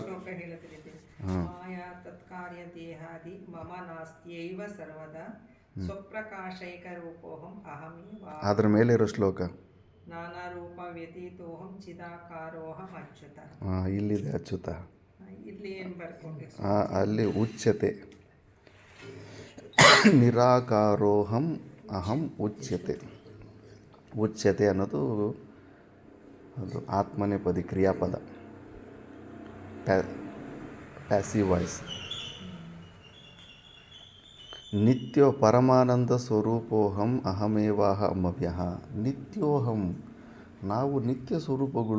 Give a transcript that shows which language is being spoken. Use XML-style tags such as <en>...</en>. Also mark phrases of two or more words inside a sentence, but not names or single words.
<sa>ಮಾಯಾ ತತ್ಕಾರ್ಯ ದೇಹಾದಿ ಮಮ ನಾಸ್ತ್ಯೈವ ಸರ್ವದಾ ಸ್ವಪ್ರಕಾಶೈಕ ರೂಪೋಹಂ ಅಹಮೇವ.</sa> <kn>ಅದರ ಮೇಲೆ ಇರೋ ಶ್ಲೋಕ</kn> <sa>ನಾನಾ ರೂಪ ವ್ಯತೀತೋಹಂ ಚಿದಾಕಾರೋಹಂ ಅಚ್ಯುತ.</sa> <kn>ಇಲ್ಲಿದೆ ಅಚ್ಯುತ. ಇಲ್ಲಿ ಏನು ಬರ್ಕೋಬೇಕು?</kn> <sa>ಅಲ್ಲಿ ಉಚ್ಯತೆ. ನಿರಾಕಾರೋಹಂ ಅಹಂ ಉಚ್ಯತೆ.</sa> <kn>ಉಚ್ಯತೆ ಅನ್ನೋದು ಅದು ಆತ್ಮನೇಪದಿ ಕ್ರಿಯಾಪದ,</kn> <en>passive voice.</en> <sa>ನಿತ್ಯೋ ಪರಮಾನಂದ ಸ್ವರೂಪೋಹಂ ಅಹಮೇವಾಹಮವ್ಯಃ.</sa> <kn>ನಿತ್ಯೋಹಂ, ನಾವು ನಿತ್ಯ ಸ್ವರೂಪಗಳು.</kn>